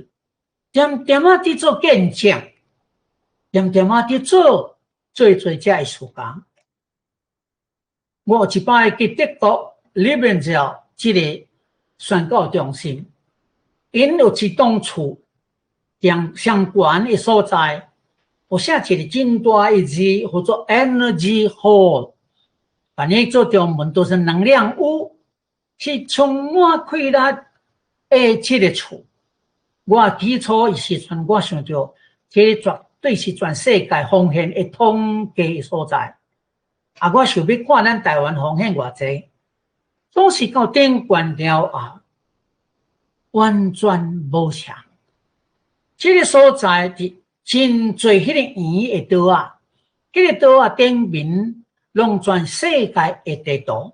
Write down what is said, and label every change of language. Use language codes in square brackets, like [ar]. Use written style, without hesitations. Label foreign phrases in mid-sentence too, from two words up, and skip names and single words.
[nan] 点点伫做见证，点点伫做最这的事工。我有一摆去德国里面照即个宣教中心，因有一栋厝，上悬的所在，有写一个真大的字，叫做 Energy Hall，反正做中文都是能量屋，是充满快乐的即个厝。我起初时阵，我想着，这绝对是全世界奉献的统计的所在。我想要看咱台湾奉献偌济，总是到顶悬了后，完全无像。这个所在伫真侪迄个圆的岛啊，迄个岛啊顶面拢全世界的地图。